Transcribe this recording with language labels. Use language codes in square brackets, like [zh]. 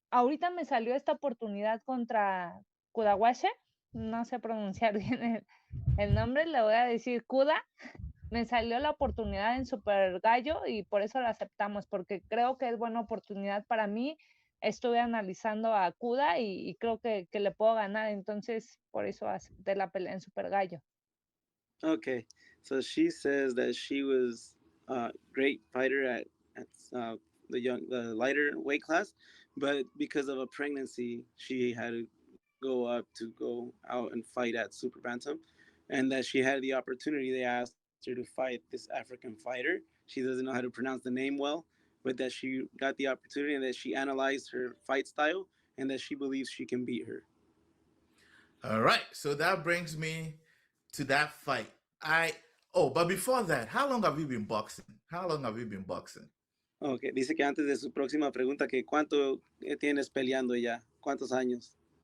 [es] Ahorita me salió esta oportunidad contra Kudawashe, no sé pronunciar bien el nombre, le voy a decir Kuda. Me salió la oportunidad en Super Gallo y por eso la aceptamos, porque creo que es buena oportunidad para mí. Estuve analizando a Kuda y creo que le puedo ganar, entonces por eso acepté la pelea en Super Gallo. [en] Okay, so she says that she was a great fighter at the lighter weight class, but because of a pregnancy, she had to go up to go out and fight at super bantam, and that she had the opportunity. They asked her to fight this African fighter. She doesn't know how to pronounce the name well, but that she got the opportunity and that she analyzed her fight style and that she believes she can beat her. All right, so that brings me to that fight. But before that, how long have you been boxing? How long have you been boxing? [es] Okay, dice que antes de su próxima pregunta, que cuánto tienes peleando ya, cuántos años.